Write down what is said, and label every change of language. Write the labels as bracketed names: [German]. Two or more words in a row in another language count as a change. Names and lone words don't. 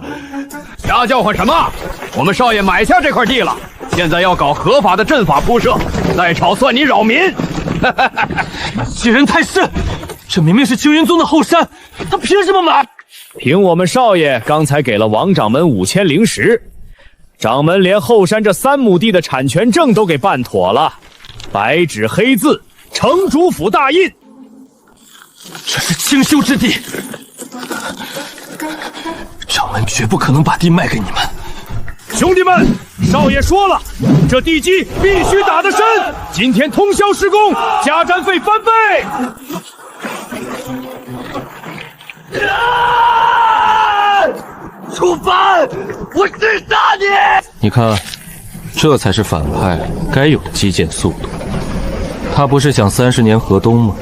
[Chinese] 瞎叫唤什么？我们少爷买下这块地了，现在要搞合法的阵法铺设，再吵算你扰民。欺人太甚！这明明是青云宗的后山，他凭什么买？凭我们少爺剛才給了王掌門5000 靈石，掌門連後山這3畝地的產權證都給辦妥了，白紙黑字，城主府大印。這是清修之地，掌門絕不可能把地賣給你們。兄弟們，少爺說了，這地基必須打得深，今天通宵施工，加氈費翻倍。楚凡，我是殺你！你看，這才是反派該有的基建速度。他不是想30年河東嗎？